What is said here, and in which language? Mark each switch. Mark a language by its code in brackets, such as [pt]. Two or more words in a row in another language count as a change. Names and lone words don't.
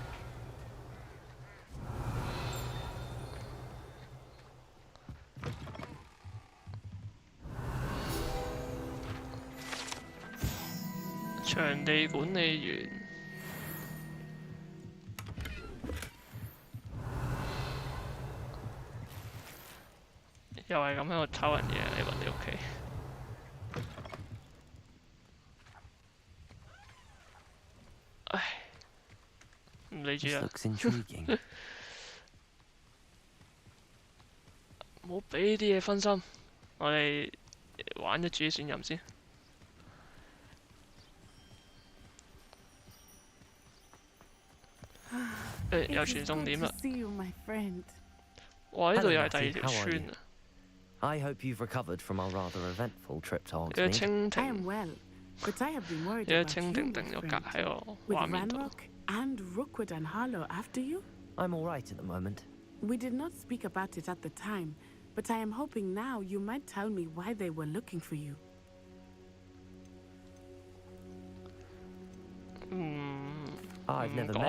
[yue] 場地管理員，又係咁喺度偷人嘢，你問你屋企？唉，唔理住 [en] This [yue] 啦， [en] looks intriguing. [yue] 唔好俾啲嘢分心，我哋玩咗主線任先。又傳送點啦！哇，呢度又係第二條村啊！ [en] I hope you've recovered from our rather eventful trip to [yue] 有 [en] Hogsmeade. [yue] 蜻 [en] I am [yue] 蜓， [en] well, but I have been worried [yue] 有 [en] about [yue] 蜻 [en] you, [yue] 蜓 [en] my [yue] 定咗格 [en] friend. [yue] 喺我 [en] With [yue] 畫面度。 [en] Ranrock and Rookwood and Harlow after you? I'm all right at the moment. We did not speak about it at the time, but I am hoping now you might tell me why they were looking for you. I've never met